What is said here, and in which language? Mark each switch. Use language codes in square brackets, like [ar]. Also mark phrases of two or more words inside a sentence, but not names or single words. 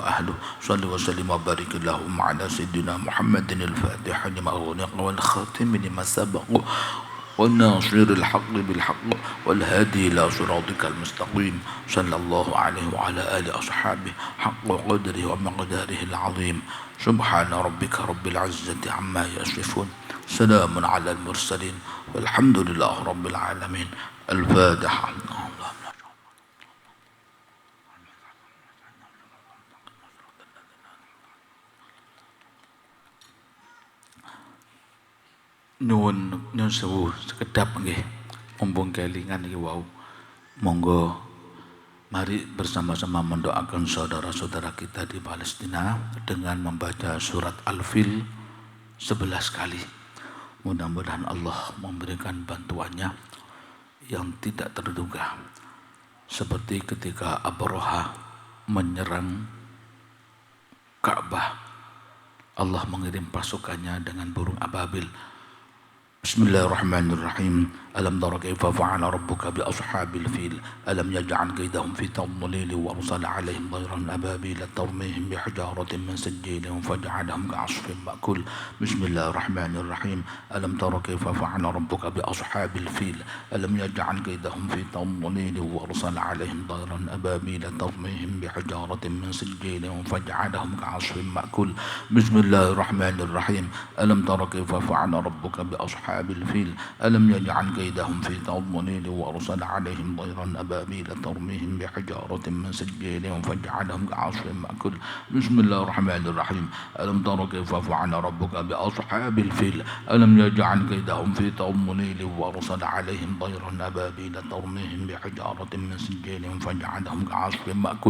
[ar] أهله صل وسلم وبارك اللهم على سيدنا محمد الفاتح لما أغلق والخاتم لما سبق والناصر الحق بالحق والهادي إلى صراطك المستقيم صلى الله عليه وعلى آله أصحابه حق قدره ومقداره العظيم سبحان ربك رب العزة عما يصفون سلام على المرسلين والحمد لله رب العالمين. الفاتحة. [jv] Nyuwun sewu sekedap nggih. Mumpung kelingan iki wau. [id] Monggo mari bersama-sama mendoakan saudara-saudara kita di Palestina dengan membaca surat Al-Fil 11 kali. Mudah-mudahan Allah memberikan bantuannya yang tidak terduga. Seperti ketika Abraha menyerang Ka'bah, Allah mengirim pasukannya dengan burung ababil. [ar] بسم الله الرحمن الرحيم. ألم تر كيف فعل ربك بأصحاب الفيل ألم يجعل كيدهم في تضليل وأرسل عليهم طيرا أبابيل ترميهم بحجارة من سجيل فجعلهم كعصف مأكول. بسم الله الرحمن الرحيم ألم تر كيف فعل ربك بأصحاب الفيل ألم يجعل كيدهم في تضليل وأرسل عليهم طيرا أبابيل ترميهم بحجارة من سجيل فجعلهم كعصف مأكول. بسم الله الرحمن الرحيم. ألم تر كيف فعل ربك بأصحاب الفيل ألم يجعل كيدهم في تضليل وأرسل عليهم طيرا أبابيل ترميهم بحجارة من سجيل فجعلهم كعصف مأكول. بسم الله الرحمن الرحيم. ألم تر كيف فعل ربك بأصحاب الفيل ألم يجعل كيدهم في تضليل وأرسل عليهم طيرا أبابيل ترميهم بحجارة من سجيل فجعلهم كعصف مأكول.